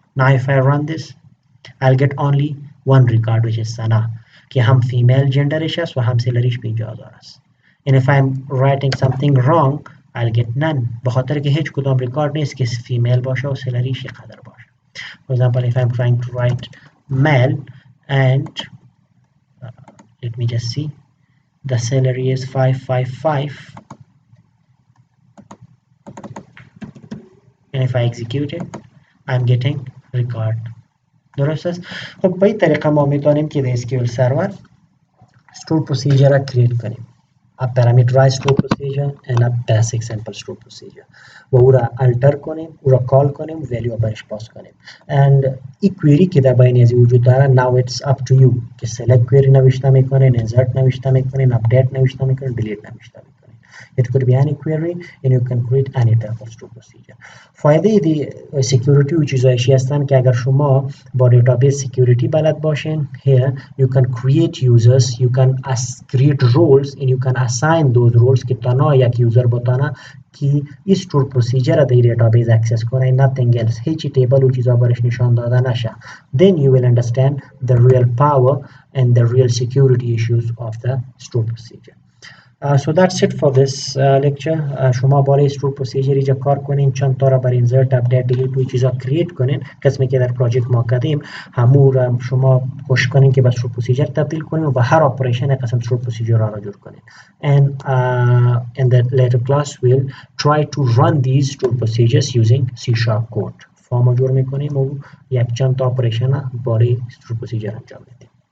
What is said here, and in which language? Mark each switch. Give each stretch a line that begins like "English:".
English: now if I run this I'll get only one record which is Sana
Persian: که هم female genderش است و هم سالریش 50,000 است.
English: and if I'm writing something wrong I'll get none
Persian: بخاطر که هیچ کدام ریکارد نیست که female باشه و سالریش قدر باشه.
English: for example if I'm trying to write male and let me just see the salary is 555 and if I execute it I'm getting record.
Persian: درست است. خب به این طریقه ما میتونیم که در SQL سرور stored procedure را کریت کنیم.
English: a parameterized stored procedure and a basic simple stored procedure
Persian: و او را التر کنیم او را کال کنیم ولیو برش پاس کنیم. and این query که در بین از وجود داره
English: now it's up to you
Persian: که select query نوشته میکنین insert نوشته میکنین update نوشته میکنین delete نوشته میکنین.
English: it could be any query and you can create any type of stored procedure.
Persian: فایده دی security و چیزایشی هستن که اگر شما با database security بلد باشین
English: here you can create users you can create roles and you can assign those roles
Persian: که تنها یک یوزر بتانه که این stored procedure را در database access کنه
English: nothing else
Persian: هیچی table و چیزا برش نشان داده نشه.
English: then you will understand the real power and the real security issues of the stored procedure. So that's it for this lecture.
Persian: شما برای stored procedure اینجا کار کنین چند تا را برای insert update delete و چیزا کریت کنین قسمی که در پروژکت ما کردیم همو را شما کوشش کنین که به stored procedure تبدیل کنین و به هر اپریشن قسم stored procedure را جور کنین.
English: and in the later class we'll try to run these stored procedures using C# code.
Persian: فرم جور میکنیم و یک چند تا اپریشن برای stored procedure انجام میدیم.